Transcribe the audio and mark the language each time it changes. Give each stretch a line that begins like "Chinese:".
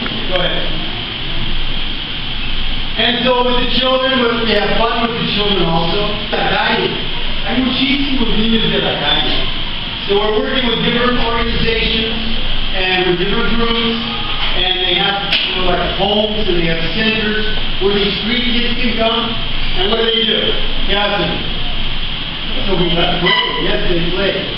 English: Go ahead. And so with the children, we have fun with the children also.
Spanish: La calle. Hay muchísimos niños de la calle.
English: So we're working with different organizations and with different groups, and they have, like homes and they have centers where these street kids can come. And what do?
Spanish: ¿Qué hacen?
English: So we let play. Yes, they play.